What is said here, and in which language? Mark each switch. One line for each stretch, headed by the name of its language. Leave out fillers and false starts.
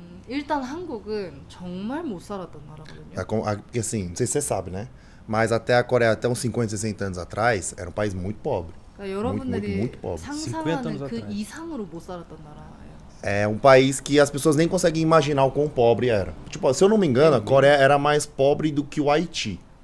Korean: 일단 한국은 정말 못 살았던 나라거든요.
Portuguese: Porque assim, não sei se você sabe, né? Mas até a Coreia, até uns 50, 60 anos atrás, era um país muito pobre.
Korean: 그러니까 여러분들이
Portuguese: muito pobre.
Korean: 상상하는 그 이상으로 못 살았던 나라예요.
Portuguese: É um país que as pessoas nem conseguem imaginar o quão pobre era. Tipo, se eu não me engano, a Coreia era mais pobre do que o Haiti.